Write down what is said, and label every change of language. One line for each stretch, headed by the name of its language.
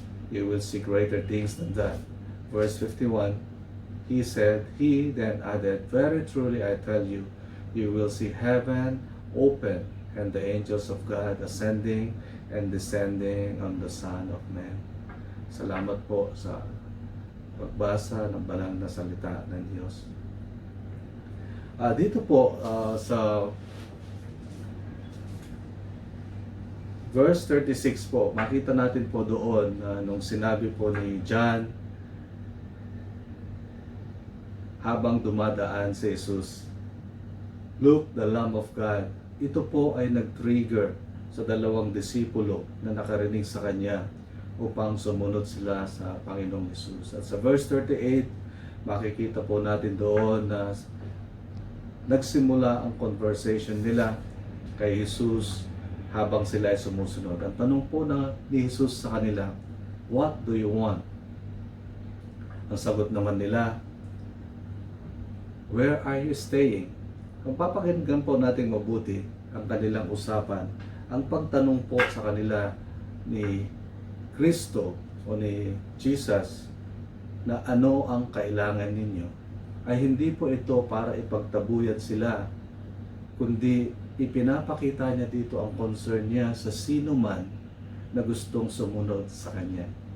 English: You will see greater things than that." Verse 51, he then added, "Very truly I tell you, you will see heaven open and the angels of God ascending and descending on the Son of Man."
Filipino: Salamat po sa pagbasa ng banal na salita ng Diyos. Dito po sa verse 36 po, makita natin po doon nung sinabi po ni John habang dumadaan si Jesus,
English: "Look, the Lamb of God."
Filipino: Ito po ay nag-trigger sa dalawang disipulo na nakarinig sa Kanya upang sumunod sila sa Panginoong Jesus. At sa verse 38, makikita po natin doon na nagsimula ang conversation nila kay Jesus habang sila ay sumusunod. Ang tanong po ni Jesus sa kanila,
English: "What do you want?"
Filipino: Ang sagot naman nila,
English: "Where are you staying?"
Filipino: Kung papakinggan po natin mabuti ang kanilang usapan, ang pagtanong po sa kanila ni Kristo o ni Jesus na ano ang kailangan ninyo, ay hindi po ito para ipagtabuyan sila, kundi ipinapakita niya dito ang concern niya sa sino man na gustong sumunod sa Kanya.